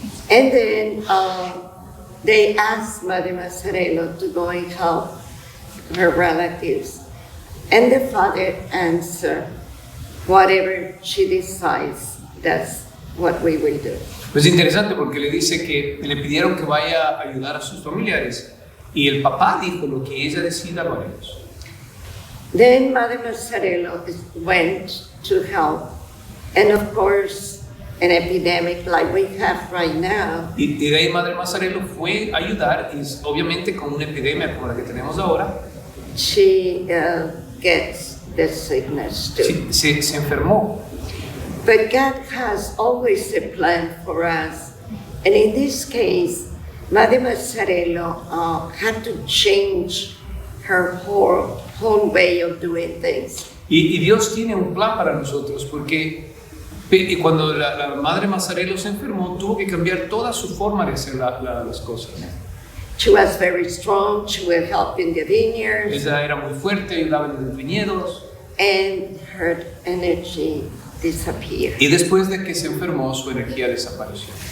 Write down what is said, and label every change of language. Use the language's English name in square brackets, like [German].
[English] And then they asked Maria Mazzarello to go and help her relatives. And the father answered, whatever she decides, that's what we will do. [Spanish] Pues es interesante porque le dice que le pidieron que vaya a ayudar a sus familiares y el papá dijo lo que ella decida lo haremos. [English] Then Maria Mazzarello went to help. And of course, an epidemic like we have right now, [Spanish] Y de ahí Maria Mazzarello fue a ayudar y obviamente con una epidemia como la que tenemos ahora, [English] she gets the sickness too. [Spanish] se enfermó. [English] But God has always a plan for us. And in this case, Maria Mazzarello had to change her whole way of doing things. [Spanish] Y Dios tiene un plan para nosotros porque cuando la Madre Mazzarello se enfermó tuvo que cambiar toda su forma de hacer las cosas. [English] She was very strong, she would help in the vineyards, [Spanish] Ella era muy fuerte, ayudaba en los viñedos. [English] and her energy disappeared. [Spanish] Y después de que se enfermó, su energía desapareció.